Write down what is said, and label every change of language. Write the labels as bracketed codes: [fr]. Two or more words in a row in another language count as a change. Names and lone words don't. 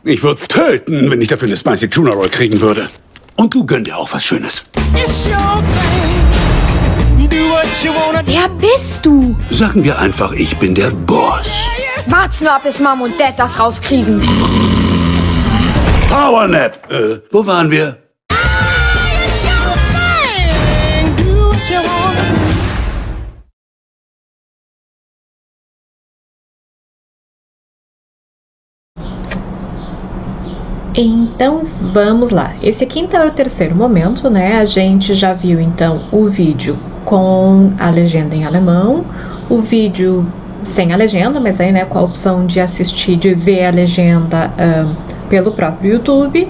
[de] Ich würde töten, wenn ich dafür eine [en] Spicy Tuna Roll [de] kriegen würde. Und du gönn dir auch was Schönes. Wer bist du? Sagen wir einfach, ich bin der Boss. Wart's nur ab, bis Mom und Dad das rauskriegen. Powernap. Wo waren wir? [pt] Então vamos lá. Esse aqui então é o terceiro momento, né? A gente já viu então o vídeo com a legenda em alemão, o vídeo sem a legenda, mas aí né, com a opção de assistir, de ver a legenda pelo próprio YouTube.